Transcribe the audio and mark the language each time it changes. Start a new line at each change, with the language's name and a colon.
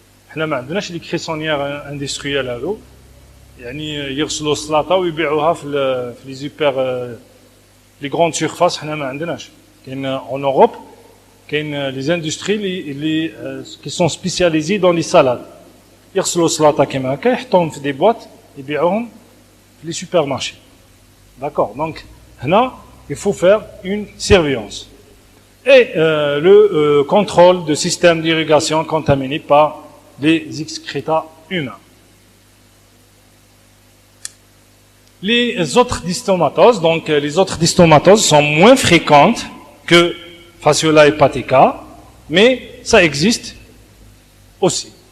Arabic: احنا ما عندناش لي
French: cressonnières industrielles
Arabic: هذو يعني يغسلوا السلطه ويبيعوها في
French: لي سوبر لي غروند سيرفاس.
Arabic: حنا ما عندناش. كاين
French: en Europe
Arabic: كاين لي اندستري اللي
French: qui sont spécialisés dans les salades.
Arabic: يغسلوا السلطه كيما هكا يحطوهم في
French: دي بواط
Arabic: يبيعوهم في
French: لي سوبر مارشي. D'accord. Donc
Arabic: هنا
French: il faut faire une surveillance. Et le contrôle de systèmes d'irrigation contaminés par les excréta humains. Les autres dystomatoses, donc les autres dystomatoses sont moins fréquentes que Fasciola hepatica, mais ça existe aussi.